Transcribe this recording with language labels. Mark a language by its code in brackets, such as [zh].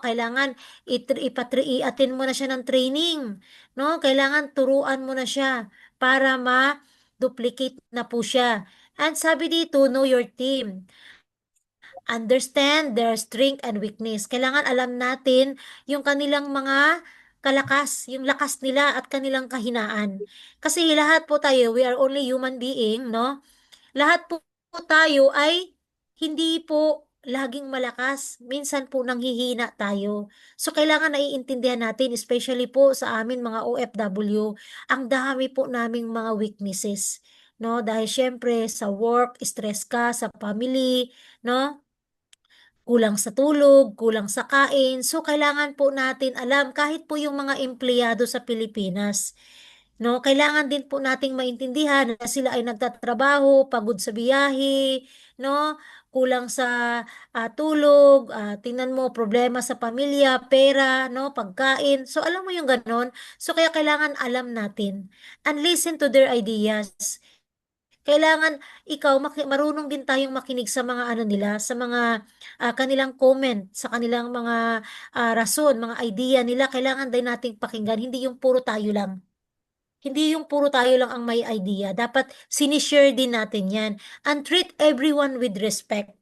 [tl] Kailangan i-attend mo na siya ng training, no? Kailangan turuan mo na siya para ma-duplicate na po siya. [en] And [tl] sabi dito, [en] know your team. Understand their strength and weakness. [tl] Kailangan alam natin yung kanilang mga kalakas, yung lakas nila at kanilang kahinaan. Kasi lahat po tayo, [en] we are only human being, [tl] no? Lahat po tayo ay hindi po laging malakas. Minsan po nanghihina tayo. So, kailangan naiintindihan natin, especially po sa amin mga OFW, ang dami po naming mga weaknesses. No? Dahil syempre sa work, stress ka, sa family, no? Kulang sa tulog, kulang sa kain. So, kailangan po natin alam, kahit po yung mga empleyado sa Pilipinas, no, kailangan din po nating maintindihan na sila ay nagtatrabaho, pagod sa biyahe, no, kulang sa tulog, tingnan mo, problema sa pamilya, pera, no, pagkain. So, alam mo yung ganon. So, kaya kailangan alam natin [en] and listen to their ideas. [tl] Kailangan ikaw marunong din tayong makinig sa mga ano nila, sa mga kanilang comment, sa kanilang mga rason, mga idea nila. Kailangan din nating pakinggan, hindi yung puro tayo lang. Hindi yung puro tayo lang ang may idea. Dapat sinishare din natin yan. [en] And treat everyone with respect.